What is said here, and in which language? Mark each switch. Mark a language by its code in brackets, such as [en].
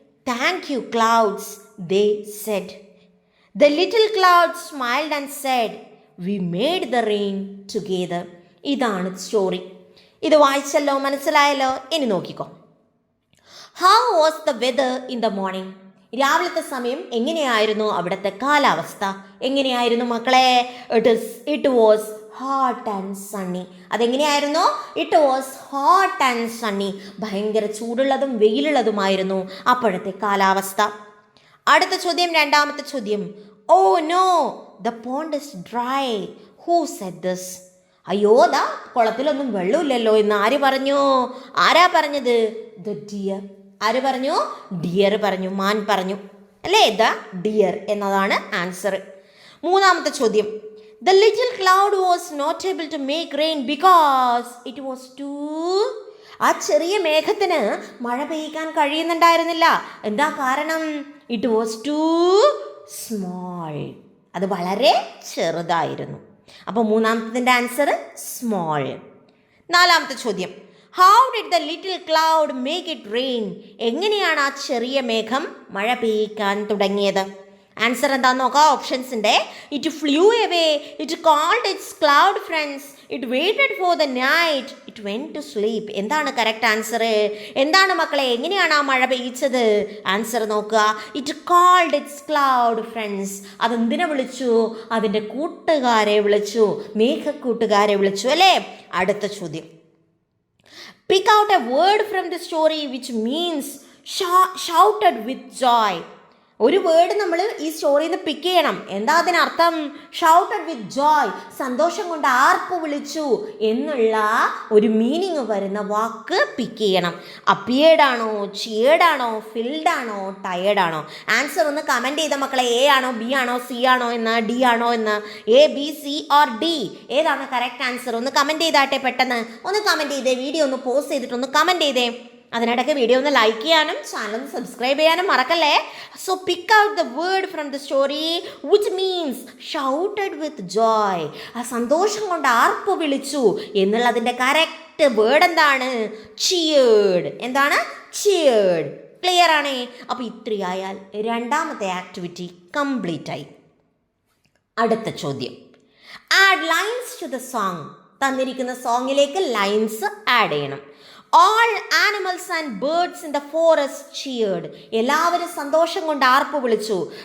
[en] "Thank you, clouds," they said. The little cloud smiled and said, "We made the rain together." [ml] ഇതാണ് story. ഇത് വായിച്ചല്ലോ, മനസ്സിലായല്ലോ. ഇനി നോക്കിക്കോ. [en] How was the weather in the morning? [ml] രാവിലത്തെ സമയം എങ്ങനെയായിരുന്നു അവിടുത്തെ കാലാവസ്ഥ? എങ്ങനെയായിരുന്നു മക്കളെ? [en] It was hot and sunny. [ml] അതെങ്ങനെയായിരുന്നു? [en] It was hot and sunny. [ml] ഭയങ്കര ചൂടുള്ളതും വെയിലുള്ളതുമായിരുന്നു അപ്പോഴത്തെ കാലാവസ്ഥ. അടുത്ത ചോദ്യം, രണ്ടാമത്തെ ചോദ്യം. [en] "Oh no, the pond is dry. Who said this?" [ml] അയ്യോ, ദാ കുളത്തിലൊന്നും വെള്ളമില്ലല്ലോ എന്ന് ആര് പറഞ്ഞു? ആരാ പറഞ്ഞത്? [en] The deer. [ml] ആര് പറഞ്ഞു? ഡിയർ പറഞ്ഞു, മാൻ പറഞ്ഞു അല്ലേ? ദ ഡിയർ എന്നതാണ് ആൻസർ. മൂന്നാമത്തെ ചോദ്യം. [en] The little cloud was not able to make rain because it was too. [ml] ആ ചെറിയ മേഘത്തിന് മഴ പെയ്യിക്കാൻ കഴിയുന്നുണ്ടായിരുന്നില്ല. എന്താ കാരണം? [en] It was too small. [ml] അത് വളരെ ചെറുതായിരുന്നു. അപ്പോൾ മൂന്നാമത്തതിൻ്റെ ആൻസർ സ്മോൾ. നാലാമത്തെ ചോദ്യം. [en] How did the little cloud make it rain? [ml] എങ്ങനെയാണ് ആ ചെറിയ മേഘം മഴ പെയ്യിക്കാൻ തുടങ്ങിയത്? ആൻസർ എന്താണെന്ന് നോക്കാം. ഓപ്ഷൻസ് ഉണ്ട്. [en] It flew away. It called its cloud friends. It waited for the night. It went to sleep. [ml] എന്താണ് കറക്റ്റ് ആൻസർ? എന്താണ് മക്കളെ? എങ്ങനെയാണ് ആ മഴ പെയ്യിച്ചത്? ആൻസർ നോക്കുക. [en] It called its cloud friends. [ml] അതെന്തിനെ വിളിച്ചു? അതിൻ്റെ കൂട്ടുകാരെ വിളിച്ചു, മേഘക്കൂട്ടുകാരെ വിളിച്ചു അല്ലേ? അടുത്ത ചോദ്യം. [en] Pick out a word from the story which means shouted with joy. [ml] ഒരു വേർഡ് നമ്മൾ ഈ സ്റ്റോറിയിൽ നിന്ന് പിക്ക് ചെയ്യണം. എന്താ അതിനർത്ഥം? [en] shouted with joy, [ml] സന്തോഷം കൊണ്ട് ആർപ്പ് വിളിച്ചു എന്നുള്ള ഒരു മീനിങ് വരുന്ന വാക്ക് പിക്ക് ചെയ്യണം. അപ്പിയേർഡ് ആണോ, ചിയേർഡ് ആണോ, ഫിൽഡ് ആണോ, ടയേർഡ് ആണോ? ആൻസർ ഒന്ന് കമൻറ്റ് ചെയ്ത മക്കളെ. എ ആണോ, ബി ആണോ, സി ആണോ എന്ന്, ഡി ആണോ എന്ന്? A, B, C or D? ഏതാണ് കറക്റ്റ് ആൻസർ? ഒന്ന് കമൻറ്റ് ചെയ്താട്ടെ പെട്ടെന്ന്. ഒന്ന് കമൻറ്റ് ചെയ്തേ. വീഡിയോ ഒന്ന് പോസ്റ്റ് ചെയ്തിട്ട് ഒന്ന് കമൻറ്റ് ചെയ്തേ. അതിനിടയ്ക്ക് വീഡിയോ ഒന്ന് ലൈക്ക് ചെയ്യാനും ചാനൽ ഒന്ന് സബ്സ്ക്രൈബ് ചെയ്യാനും മറക്കല്ലേ. [en] So pick out the word from the story which means shouted with joy. [ml] ആ സന്തോഷം കൊണ്ട് ആർപ്പ് വിളിച്ചു എന്നുള്ളതിൻ്റെ കറക്റ്റ് വേർഡ് എന്താണ്? ചിയേർഡ്. എന്താണ്? ചിയേർഡ്. ക്ലിയർ ആണേ? അപ്പോൾ ഇത്രയായാൽ രണ്ടാമത്തെ ആക്ടിവിറ്റി കംപ്ലീറ്റ് ആയി. അടുത്ത ചോദ്യം. [en] Add lines to the song. [ml] തന്നിരിക്കുന്ന സോങ്ങിലേക്ക് ലൈൻസ് ആഡ് ചെയ്യണം. [en] All animals and birds in the forest cheered. [ml] എല്ലാവരും സന്തോഷം കൊണ്ട് ആർപ്പ് വിളിച്ചു.